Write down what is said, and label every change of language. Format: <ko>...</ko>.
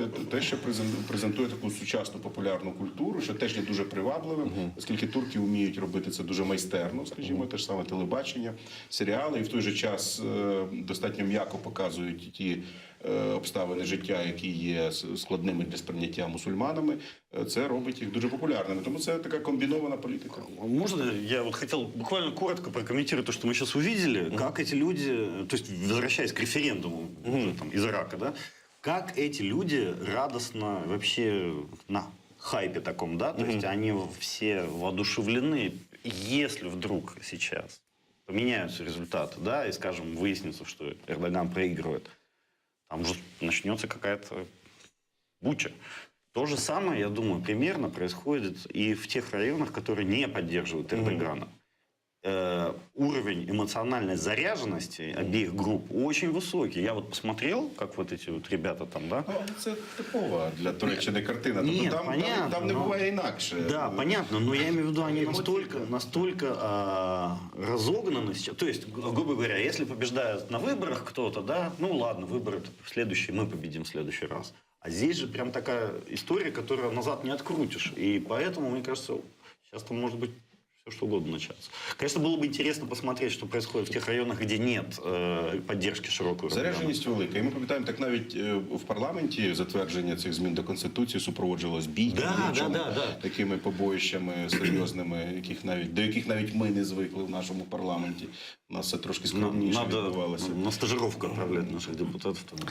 <uk>Те, що презентує таку сучасну популярну культуру, що теж є дуже привабливим, оскільки турки вміють робити це дуже майстерно, скажімо, те ж саме телебачення, серіали, і в той же час достатньо м'яко показують ті обставини життя, які є складними для сприйняття мусульманами, це робить їх дуже популярними. Тому це така комбінована політика.</uk> <ru>Можно я вот хотел буквально коротко прокомментировать то, что мы сейчас увидели, как эти люди, то есть возвращаясь к референдуму там, из Ирака, да, как эти люди радостно вообще на хайпе таком, да, то есть они все воодушевлены, если вдруг сейчас поменяются результаты, да, и, скажем, выяснится, что Эрдоган проигрывает, там уже начнется какая-то буча. То же самое, я думаю, примерно происходит и в тех районах, которые не поддерживают Эрдогана. уровень эмоциональной заряженности обеих групп очень высокий. Я вот посмотрел, как вот эти вот ребята там, да?</ru> <uk>Ну, це типова для Туреччини картина. Ні, Тобто</uk> <ru>понятно,</ru> <uk>там не но- буває інакше.</uk> <ru>Да, понятно, но я имею в виду, они настолько разогнаны сейчас. То есть, грубо говоря, если побеждает на выборах кто-то, да, ну ладно, выборы следующие, мы победим в следующий раз. А здесь же прям такая история, которую назад не открутишь. И поэтому, мне кажется, сейчас там может быть все что угодно начаться. Конечно, было бы интересно посмотреть, что происходит в тех районах, где нет поддержки широкой.</ru> <uk>Зарядженість велика. І ми пам'ятаємо, так навіть в парламенті затвердження цих змін до Конституції супроводжувалось бійками, такими побоїщами серйозними, до яких навіть ми не звикли в нашому парламенті. У нас це трошки скромніше відбувалося.</uk> <ru>На стажировку отправлять наших депутатів.</ru>